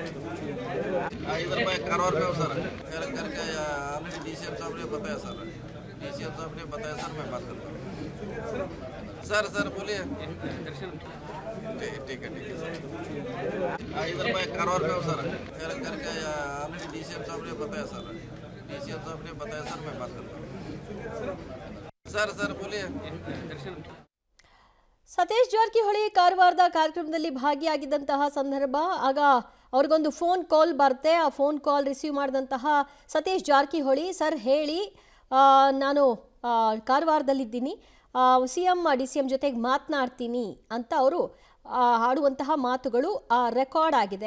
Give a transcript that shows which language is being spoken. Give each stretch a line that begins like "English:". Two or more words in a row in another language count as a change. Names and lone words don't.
Hindi: इधर मैं कारवार में हूँ सर, करके आपने डीसीएम साहब ने बताया सर, डीसीएम साहब ने बताया सर, मैं बात करता हूँ। सर बोलिए। ठीक है सर। इधर मैं कारवार में हूँ सर, करके आपने डीसीएम साहब ने बताया सर, डीसीएम साहब ने बताया सर, मैं बात करता हूँ। सर बोलिए।
Kannada: ಸತೀಶ್ ಜಾರಕಿಹೊಳಿ ಕಾರವಾರದ ಕಾರ್ಯಕ್ರಮದಲ್ಲಿ ಭಾಗಿಯಾಗಿದ್ದಂತಹ ಸಂದರ್ಭ ಆಗ ಅವ್ರಿಗೊಂದು
English: phone call
Kannada: ಬರುತ್ತೆ. ಆ
English: phone call receive
Kannada: ಮಾಡಿದಂತಹ ಸತೀಶ್ ಜಾರಕಿಹೊಳಿ, ಸರ್ ಹೇಳಿ, ನಾನು ಕಾರವಾರದಲ್ಲಿದ್ದೀನಿ, ಸಿಎಂ ಡಿಸಿಎಂ ಜೊತೆಗೆ ಮಾತನಾಡ್ತೀನಿ ಅಂತ ಅವರು ಆಡುವಂತಹ ಮಾತುಗಳು ರೆಕಾರ್ಡ್ ಆಗಿದೆ.